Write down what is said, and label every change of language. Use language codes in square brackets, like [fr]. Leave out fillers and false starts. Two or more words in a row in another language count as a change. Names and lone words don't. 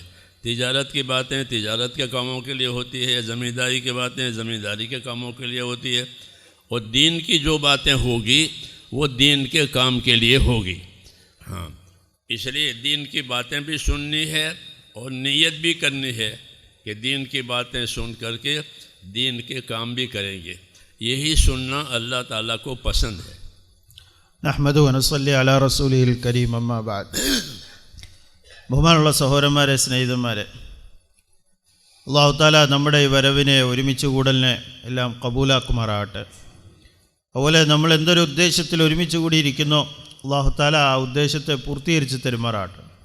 [ur] تجارت کی باتیں تجارت کے کاموں کے لیے ہوتی ہے، زمینداری کی باتیں زمینداری کے کاموں کے لیے ہوتی ہے، اور دین کی جو باتیں ہوگی وہ دین کے کام کے لیے ہوگی۔ ہاں، اس لیے دین کی باتیں بھی سننی ہے اور نیت بھی کرنی ہے کہ دین کی باتیں سن کر کے دین کے کام بھی کریں گے۔ یہی سننا اللہ تعالیٰ کو پسند ہے۔ [ar] نحمده ونصلي على رسوله الكريم. أما بعد. [ml] ബഹുമാനമുള്ള സഹോദരന്മാരെ, സ്നേഹിതന്മാരെ, [ar] الله تعالى [ml] നമ്മുടെ ഈ വരവിനെ, ഒരുമിച്ച് കൂടലിനെ എല്ലാം കബൂലാക്കുമാറാകട്ടെ. അതുപോലെ നമ്മൾ എന്തൊരു ഉദ്ദേശത്തിൽ ഒരുമിച്ച് കൂടിയിരിക്കുന്നോ [ar] الله تعالى [ml] ആ ഉദ്ദേശത്തെ പൂർത്തീകരിച്ച് തരുമാറാകട്ടെ.